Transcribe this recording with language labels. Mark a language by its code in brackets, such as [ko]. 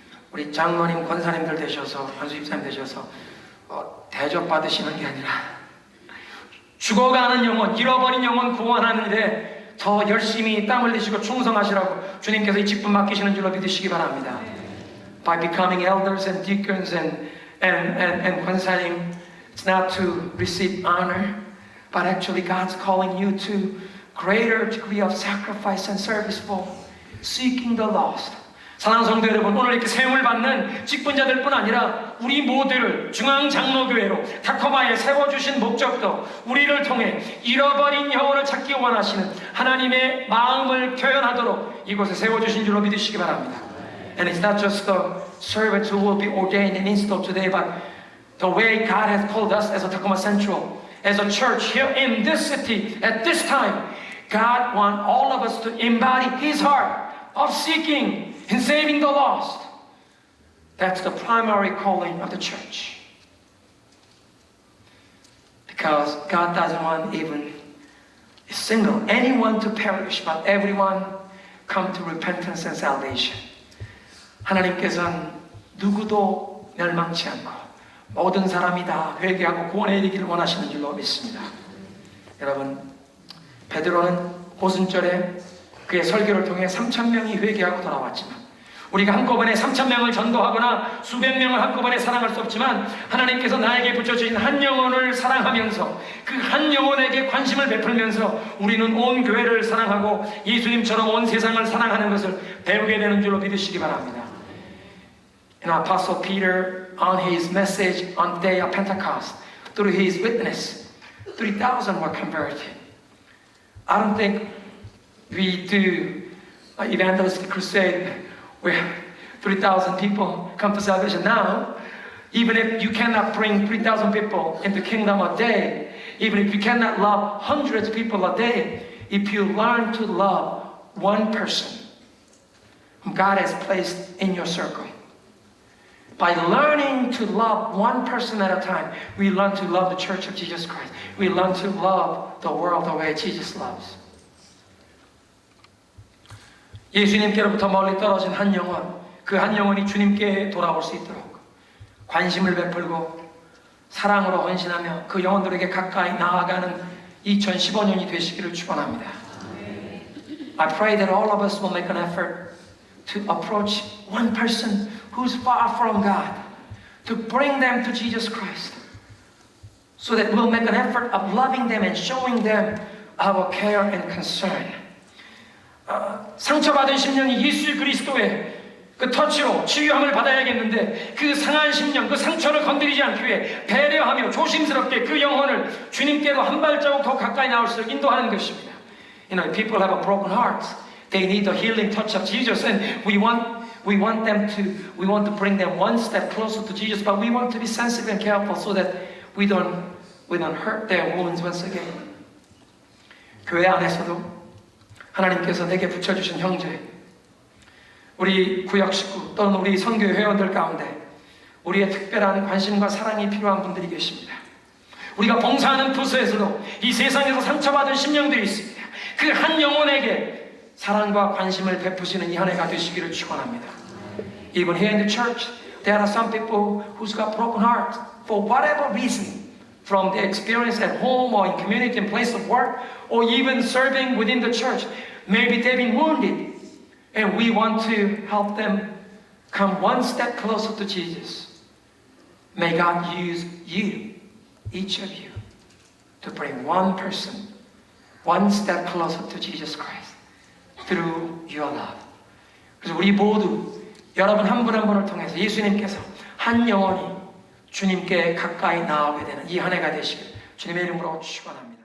[ko] 우리 장로님, 권사님들 되셔서, 한수 집사님 되셔서 대접받으시는 게 아니라 죽어가는 영혼, 잃어버린 영혼 구원하는 일에 더 열심히 땀 흘리시고 충성하시라고 주님께서 이 직분 맡기시는 줄로 믿으시기 바랍니다. [en] By becoming elders and deacons and 권사님, it's not to receive honor, but actually God's calling you to greater degree of sacrifice and service for seeking the lost. [ko] 사랑하는 성도 여러분, 오늘 이렇게 세움을 받는 직분자들뿐 아니라 우리 모두를 중앙장로교회로 타코마에 세워주신 목적도 우리를 통해 잃어버린 영혼을 찾기 원하시는 하나님의 마음을 표현하도록 이곳에 세워주신 줄로 믿으시기 바랍니다. [en] And it's not just the servants who will be ordained and installed today, but the way God has called us as a Tacoma Central, as a church here in this city at this time, God wants all of us to embody His heart of seeking and saving the lost. That's the primary calling of the church. Because God doesn't want even a single, anyone to perish, but everyone come to repentance and salvation. [ko] 하나님께서는 누구도 멸망치 않고 모든 사람이 다 회개하고 구원에 이르기를 원하시는 줄로 믿습니다. 여러분, 베드로는 오순절에 그의 설교를 통해 3,000명이 회개하고 돌아왔지만, 우리가 한꺼번에 3,000명을 전도하거나 수백 명을 한꺼번에 사랑할 수 없지만, 하나님께서 나에게 붙여주신 한 영혼을 사랑하면서 그 한 영혼에게 관심을 베풀면서 우리는 온 교회를 사랑하고 예수님처럼 온 세상을 사랑하는 것을 배우게 되는 줄로 믿으시기 바랍니다. [en] And Apostle Peter, on his message on the day of Pentecost, through his witness, 3,000 were converted. I don't think we do evangelistic crusade where 3,000 people come to salvation now. Even if you cannot bring 3,000 people into kingdom a day, even if you cannot love hundreds of people a day, if you learn to love one person whom God has placed in your circle, by learning to love one person at a time, we learn to love the Church of Jesus Christ. We learn to love the world the way Jesus loves. [ko] 예수님께로부터 멀리 떨어진 한 영혼, 그 한 영혼이 주님께 돌아올 수 있도록 관심을 베풀고 사랑으로 헌신하며 그 영혼들에게 가까이 나아가는 2015년이 되시기를 축원합니다. [en] I pray that all of us will make an effort to approach one person who's far from God, to bring them to Jesus Christ, so that we'll make an effort of loving them and showing them our care and concern. [ko] 상처받은 심령이 예수 그리스도의 그 터치로 치유함을 받아야겠는데 그 상한 심령, 그 상처를 건드리지 않기 위해 배려하며 조심스럽게 그 영혼을 주님께로 한 발자국 더 가까이 나올수록 인도하는 것입니다. [en] You know, people have a broken heart. They need the healing touch of Jesus, and we want to bring them one step closer to Jesus, but we want to be sensitive and careful so that we don't hurt their wounds once again. [ko] 교회 안에서도 하나님께서 내게 붙여주신 형제, 우리 구역 식구 또는 우리 선교 회원들 가운데 우리의 특별한 관심과 사랑이 필요한 분들이 계십니다. 우리가 봉사하는 부서에서도 이 세상에서 상처받은 심령들이 있습니다. 그 한 영혼에게 사랑과 관심을 베푸시는 이 한 해가 되시기를 축원합니다. [en] Even here in the church, there are some people who's got broken heart for whatever reason, from their experience at home or in community and place of work, or even serving within the church. Maybe they've been wounded, and we want to help them come one step closer to Jesus. May God use you, each of you, to bring one person one step closer to Jesus Christ through your love. [ko] 그래서 우리 모두 여러분 한 분 한 분을 통해서 예수님께서 한 영혼이 주님께 가까이 나오게 되는 이 한 해가 되시길 주님의 이름으로 축원합니다.